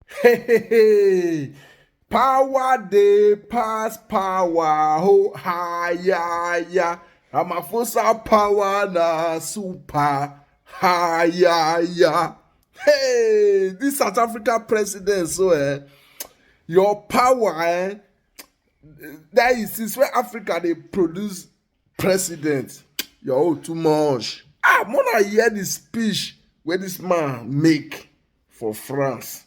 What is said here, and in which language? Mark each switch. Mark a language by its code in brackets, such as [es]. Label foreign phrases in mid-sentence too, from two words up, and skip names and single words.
[pcm] Hey, power dey pass power. Oh, ha, ya, ya. Ramaphosa power na super. Ha, ya, ya. Hey, this South Africa president, so your power, that is since when Africa they produce president. Yo, too much. Ah, more I hear the speech where this man make for France.